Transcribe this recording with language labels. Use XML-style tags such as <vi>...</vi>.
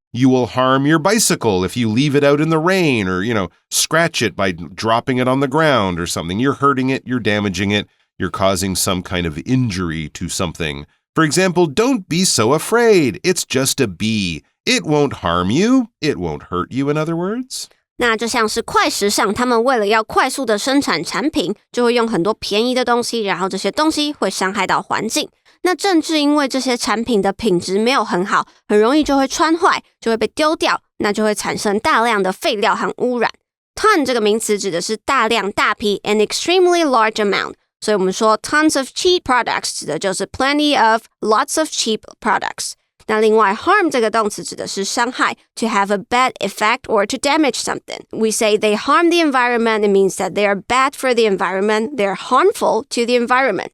<en>You will harm your bicycle if you leave it out in the rain or, scratch it by dropping it on the ground or something. You're hurting it, you're damaging it, you're causing some kind of injury to something. For example, don't be so afraid. It's just a bee. It won't harm you. It won't hurt you, in other words.</en> <zh>那就像是快时尚，他们为了要快速的生产产品，就会用很多便宜的东西，然后这些东西会伤害到环境。那正是因为这些产品的品质没有很好，很容易就会穿坏，就会被丢掉，那就会产生大量的废料和污染。 Ton 这个名词指的是大量、大批 ，</zh> <en>an extremely large amount。</en> <zh>所以我们说</zh> <en>tons of cheap products</en> <zh>指的就是</zh> <en>plenty of lots of cheap products。那另外 harm</en> <zh>这个动词指的是伤害</zh> <en>to have a bad effect or to damage something. We say they harm the environment. It means that they are bad for the environment. They're harmful to the environment.</en>